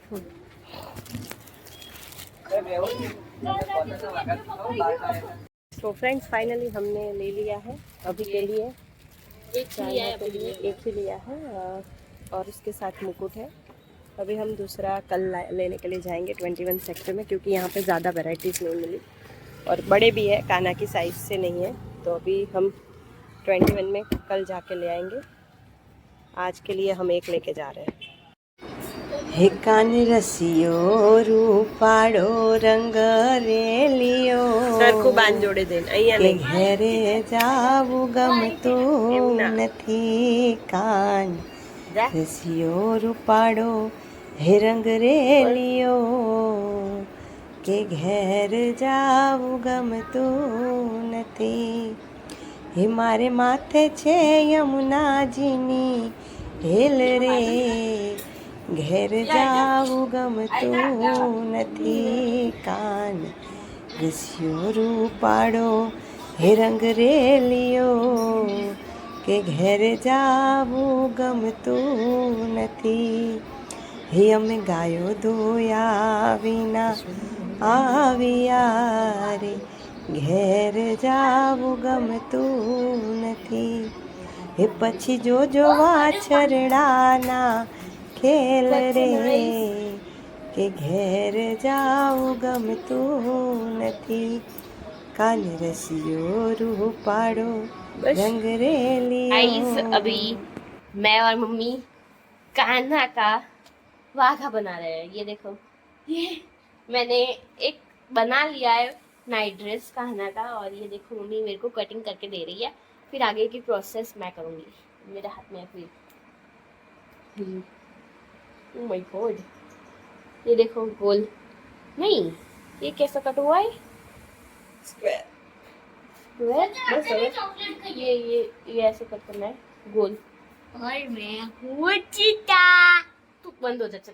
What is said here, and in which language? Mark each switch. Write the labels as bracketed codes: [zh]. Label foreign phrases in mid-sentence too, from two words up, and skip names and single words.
[hi] तो [en] friends finally [hi] हमने ले लिया है अभी के लिए एक ही लिया है और उसके साथ मुकुट है। अभी हम दूसरा कल लेने के लिए जाएंगे 21 सेक्टर में क्योंकि यहाँ पे ज़्यादा वैरायटीज़ नहीं मिली और बड़े भी है काना की साइज़ से नहीं है तो अभी हम 21 में कल जाके ले आएंगे। आज के लिए हम एक लेके जा रहे हैं। [gu] હે કાન રસિયો રૂપાળો રંગ રેલિયો સરખૂ બાંધ જોડે દેન અહિયા के नहीं ઘરે જાવું ગમતું નથી કાન રસિયો રૂપાળો હે રંગ રેલિયો કે ઘર જાવું ગમતું નથી હે મારે માથે છે યમુના જીની હેલ રે ઘેર જાવું ગમતું નથી કાન રસિયો રૂપાડો હે રંગ રેલિયો કે ઘેર જાવું ગમતું નથી હે અમે ગાયો ધોયા વિના આવ્યા રે ઘેર જાવું ગમતું નથી હે પછી જોજો વાછરડાના ખેલ રે કે ઘેર જાઉં ગમતું નથી કાન રસિયો રૂપાળો રંગ રેલિયો। [hi] गाइस अभी मैं और मम्मी कान्हा का वाघा बना रहे हैं। ये देखो ये मैंने एक बना लिया है [en] night dress [hi] कान्हा का और ये देखो मम्मी मेरे को कटिंग करके दे रही है। फिर आगे की प्रोसेस मैं करूँगी। मेरे हाथ में फिर [en] oh my god [hi] ये देखो गोल नहीं ये कैसा कट हुआ है स्क्वायर बस ये ऐसे कट करना है गोल और मैं हूँ चीता तू बंद हो जा चल।